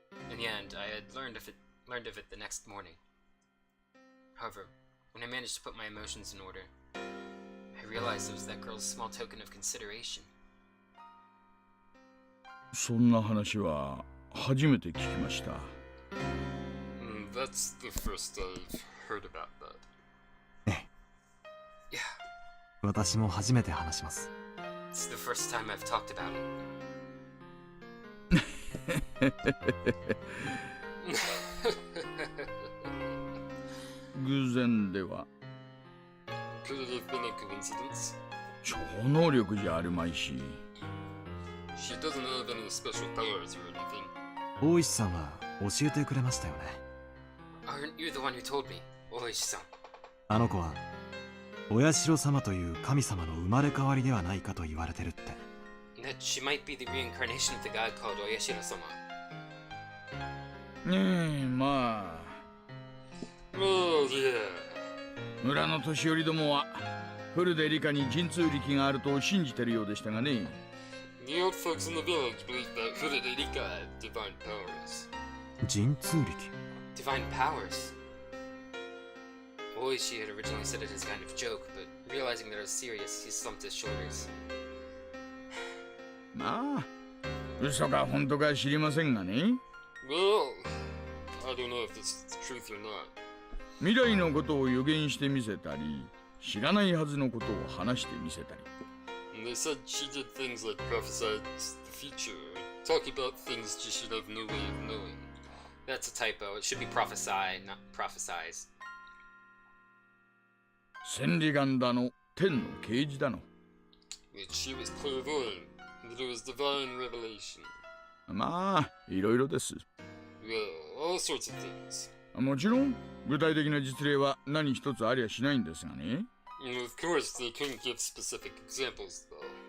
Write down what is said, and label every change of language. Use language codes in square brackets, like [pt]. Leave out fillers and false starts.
[en] In the end, I had learned of it the next morning. However, when I managed to put my emotions in order, I realized it was that girl's small token of consideration. [ja] そんな話は初めて聞きました。 [en] That's the first I've heard about that. ええ。 Yeah, [ja] 私も初めて話します。 [en] it's the first time I've talked about it. [ja] 偶然では [en] Could it have been a coincidence? [ja] 超能力じゃあるまいし。 [en] She doesn't have any special powers or anything. [ja] 大石さんは教えてくれましたよね。 [en] Aren't you the one who told me, Oishi-san? [ja] あの子は親代様という神様の生まれ変わりではないかと言われてるって。 [en] That she might be the reincarnation of the god called Oyashiro-sama. ねえ、まあ Oh, yeah. [ja] 村の年寄りどもはフルで理科に神通力があると信じてるようでしたがね。 [en] The old folks in the village believe that Furede Rika had divine powers. [ja] 神通力。 [en] Divine powers? Oishi had originally said it as a kind of joke, but realizing that it was serious, he slumped his shoulders. [ja] まあ嘘か本当か知りませんがね。 [en] Well, I don't know if this is the truth or not. [ja] 未来のことを予言してみせたり、知らないはずのことを話してみせたり。 [en] And they said she did things like prophesy the future, or talk about things she should have no way of knowing. That's a typo. It should be prophesy, not prophesize. [ja] 千里眼だの、天の啓示だの。 [en] Which she was clairvoyant, and that it was divine revelation. [ja] まあ、いろいろです。 [en] Well, all sorts of things. [ja] もちろん、具体的な実例は何一つありゃしないんですがね。 [en] And of course, they couldn't give specific examples, though.